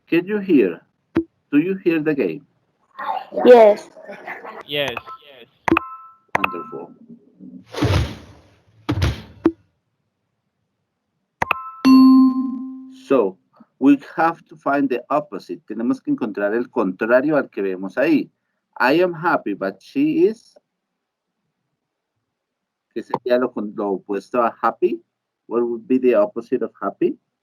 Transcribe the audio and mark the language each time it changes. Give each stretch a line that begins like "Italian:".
English: Can you hear? Do you hear the game? Yes. Yes. Wonderful. So, we have to find the opposite.
Spanish: Tenemos que encontrar el contrario al que vemos ahí.
English: I am happy, but she is.
Spanish: ¿Qué sería lo opuesto a happy?
English: What would be the opposite of happy?